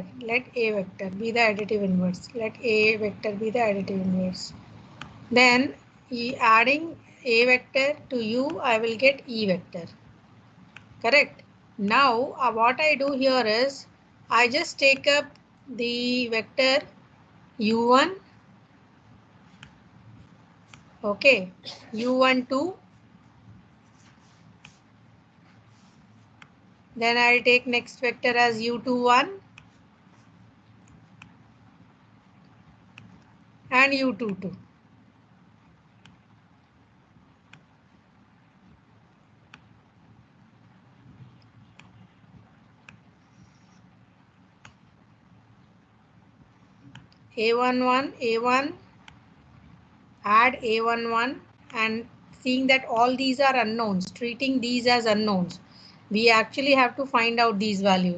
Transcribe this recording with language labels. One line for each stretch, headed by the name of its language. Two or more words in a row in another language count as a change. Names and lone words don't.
English: Let a vector be the additive inverse. Let a vector be the additive inverse. Then adding a vector to u, I will get e vector. Correct. Now what I do here is I just take up the vector u1, okay, u12, then I'll take next vector as u21 and u22. A11, A1, add A11 and seeing that all these are unknowns, treating these as unknowns, we actually have to find out these values.